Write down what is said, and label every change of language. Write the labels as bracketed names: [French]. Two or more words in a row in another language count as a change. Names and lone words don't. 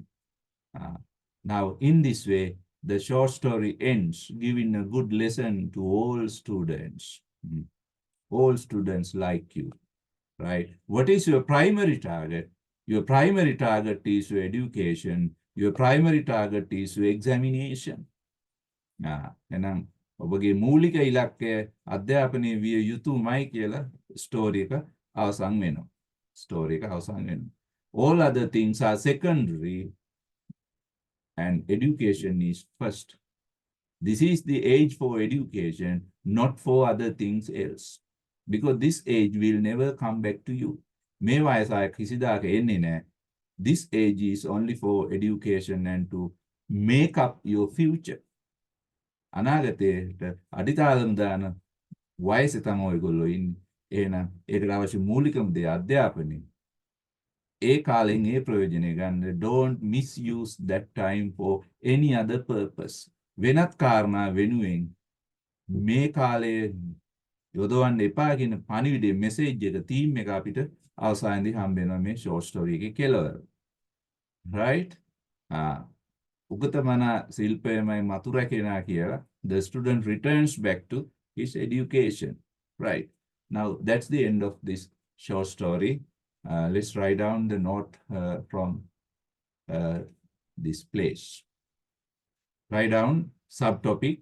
[English] Now, in this way, the short story ends, giving a good lesson to all students. All students like you, right? What is your primary target? Your primary target is your education. Your primary target is your examination. [Sinhala] එහෙනම් ඔබගේ මූලික ඉලක්කය අධ්‍යාපනය විය යුතුමයි කියලා ස්ටෝරි එක අවසන් වෙනවා. ස්ටෝරි එක අවසන් වෙනවා. [English] All other things are secondary and education is first. This is the age for education, not for other things else. Because this age will never come back to you. [Sinhala] මේ වයස කිසිදාක එන්නේ නැහැ. [English] This age is only for education and to make up your future. [Sinhala] අනාගතයට අඩිතාලම් දාන වයසේ තමයි ඔයගොල්ලෝ ඉන්නේ. එහෙනම් ඒකට අවශ්‍ය මූලිකම දේ අධ්‍යාපනය. ඒ කාලෙන් ඒ ප්‍රයෝජනය ගන්න. [English] Don't misuse that time for any other purpose. [Sinhala] වෙනත් කාරණා වෙනුවෙන් මේ කාලය යොදවන්න එපා කියන පණිවිඩයේ මෙසේජ් එක තීම් එක අපිට අවසානයේදී හම්බ වෙනවා මේ [English] short story [Sinhala] එකේ කෙලවර. right? උගතමන ශිල්පයමයි මතුර කෙනා කියලා. [English] The student returns back to his education. Right. Now, that's the end of this short story. Let's write down the note from this place. Write down subtopic.